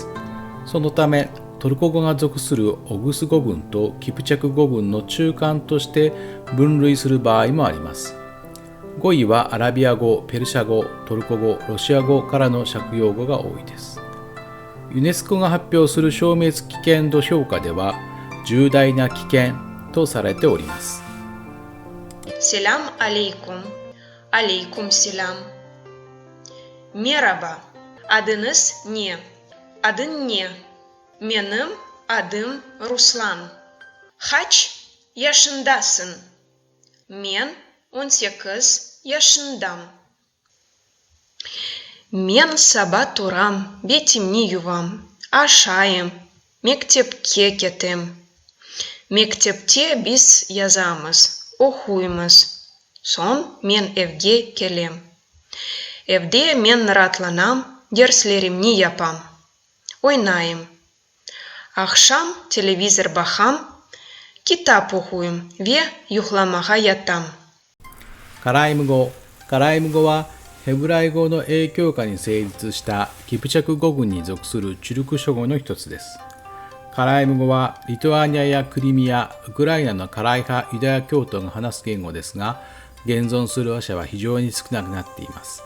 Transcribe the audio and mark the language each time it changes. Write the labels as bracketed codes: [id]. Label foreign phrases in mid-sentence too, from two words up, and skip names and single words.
[ja] そのため、トルコ語が属するオグス語群とキプチャク語群の中間として分類する場合もあります。語彙はアラビア語、ペルシャ語、トルコ語、ロシア語からの借用語が多いです。ユネスコが発表する消滅危険度評価では重大な危険とされております。 [crh] Selam aleyküm. Aleyküm selam. Merhaba. Adınız ne? Adın ne? Benim adım Ruslan. Kaç yaşındasın? Ben 18 yaşındayım. Ben sabah turam, betimni yuvam, aşağıyım, mektepke ketim. Mektepte biz yazamız, okuyumuz. Son ben evge gelem. Evde ben rahatlanam, derslerimni yapam, oynayım. Akşam televizor bakam, kitap okuyum ve yuhlamağa yatam. [ja] カライム語。カライム語はヘブライ語の影響下に成立したキプチャク語群に属するチュルク諸語の一つです。カライム語はリトアニアやクリミア、ウクライナのカライ派ユダヤ教徒が話す言語ですが、現存する話者は非常に少なくなっています。